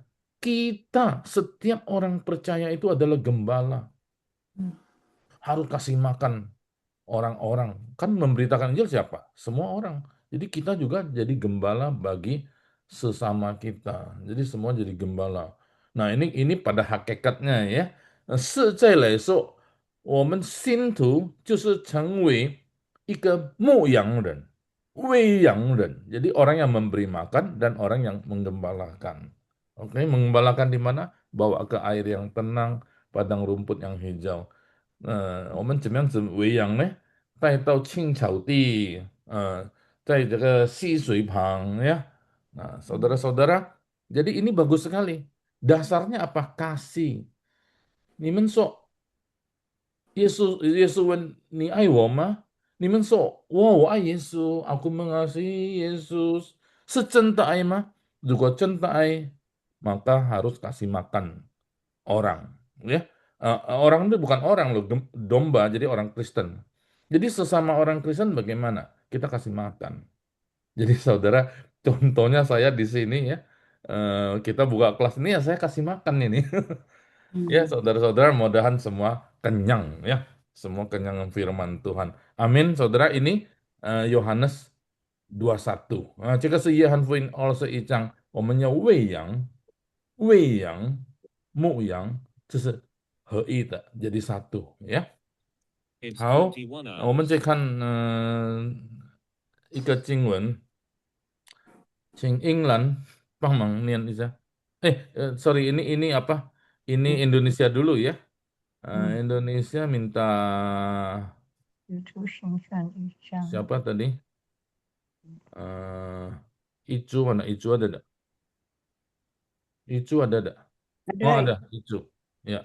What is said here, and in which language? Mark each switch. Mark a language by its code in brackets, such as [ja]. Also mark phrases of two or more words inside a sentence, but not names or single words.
[id] Kita, setiap orang percaya itu adalah gembala. Harus kasih makan orang-orang. Kan memberitakan Injil siapa? Semua orang. Jadi kita juga jadi gembala bagi sesama kita. Jadi semua jadi gembala. Nah, ini pada hakikatnya ya. [zh] 是在来说，我们信徒就是成为一个牧羊人、喂养人。 [id] Jadi orang yang memberi makan dan orang yang menggembalakan. Oke, menggembalakan di mana? Bawa ke air yang tenang, padang rumput yang hijau. [zh] 我们怎么样子喂养呢？带到青草地，在这个溪水旁 ya. [id] Nah, saudara-saudara, jadi ini bagus sekali. Dasarnya apa? Kasih. [zh] 你们说耶稣问你爱我吗？你们说我爱耶稣 ， [id] aku mengasihi Yesus， [zh] 是真的爱吗？如果真的爱， maka harus kasih makan orang, ya. [id] Orang itu bukan orang loh, domba, jadi orang Kristen. Jadi sesama orang Kristen bagaimana? Kita kasih makan. Jadi saudara, contohnya saya di sini ya, kita buka kelas ini ya saya kasih makan ini. Ya, saudara-saudara, mudah-mudahan semua kenyang ya, semua kenyang firman Tuhan. Amin, saudara. Ini Yohanes 21. [zh] 这个是约翰福音21章，我们要喂养、牧羊，这是合一的 ， [id] jadi satu ya. [zh] 好，我们再看一个经文，请英兰帮忙念一下。 [id] sorry, ini apa? Ini Indonesia dulu ya. Indonesia minta siapa tadi? Icu mana? Icu ada enggak? Icu ada enggak? Oh, ada Icu. Ya.